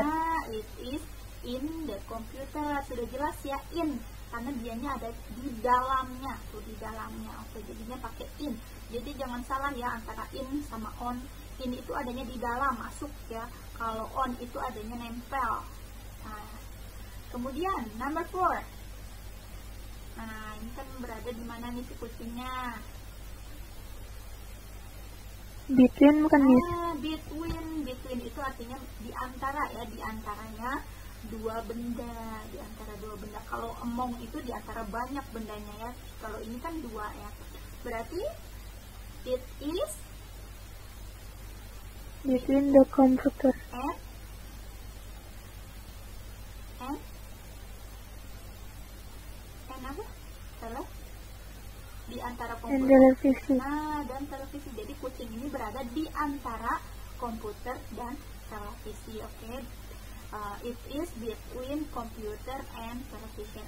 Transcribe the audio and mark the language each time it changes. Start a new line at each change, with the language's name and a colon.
English: Nah, it is in the computer.
Indonesian: Sudah jelas ya, in. Karena dianya ada di dalamnya. Tuh, di dalamnya. Oke, jadinya pakai in. Jadi jangan salah ya antara in sama on. In itu adanya di dalam, masuk ya. Kalau on itu adanya nempel. Nah, kemudian number 4. Nah, ini kan berada di mana nih si kucingnya? Between bukan Miss. Between itu artinya di antara ya, di antaranya dua benda, di antara dua benda. Kalau among itu di antara banyak bendanya ya. Kalau ini kan dua ya.
English: Berarti it is Between the computer
Indonesian: and apa? Salah? Di antara and komputer. televisi. Nah, dan televisi. Jadi kucing ini berada di antara komputer dan televisi. Oke.
English: It is between computer and television.